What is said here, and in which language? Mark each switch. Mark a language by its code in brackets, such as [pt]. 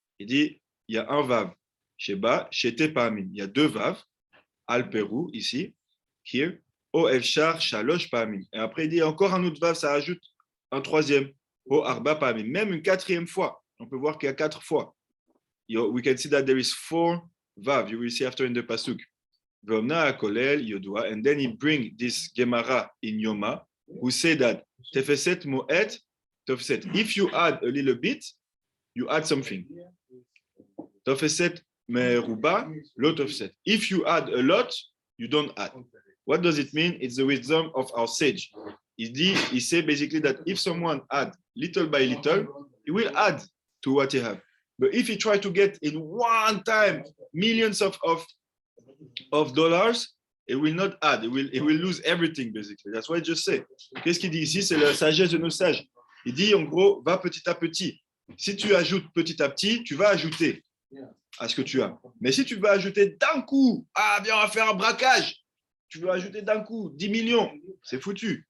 [fr] Il dit, il y a un vav, sheba, [he] shete pa'amim. [fr] Il y a deux vaves, al peru, ici, here, [he] o efshar, shalosh pa'amim. [fr] Et après, il dit, encore un autre vav, ça ajoute un troisième, [he] o arba pa'amim. [fr] Même une quatrième fois. On peut voir qu'il y a 4 fois. [en] We can see that there is 4 vav. You will see after in the pasuk. And then he bring this Gemara in Yoma, who say that [he] tefeset mo'et tofset. [en] If you add a little bit, you add something. [he] Tofeset meruba lo tofset. [en] If you add a lot, you don't add. What does it mean? It's the wisdom of our sage. He say basically that if someone add little by little, he will add to what he have. But if he try to get in one time millions of dollars, it will not add. It will lose everything, basically. That's what I just say. [fr] Qu'est-ce qu'il dit ici? C'est la sagesse de nos sages. Il dit, en gros, va petit à petit. Si tu ajoutes petit à petit, tu vas ajouter à ce que tu as. Mais si tu vas ajouter d'un coup, viens, on va faire un braquage. Tu veux ajouter d'un coup 10 millions, c'est foutu.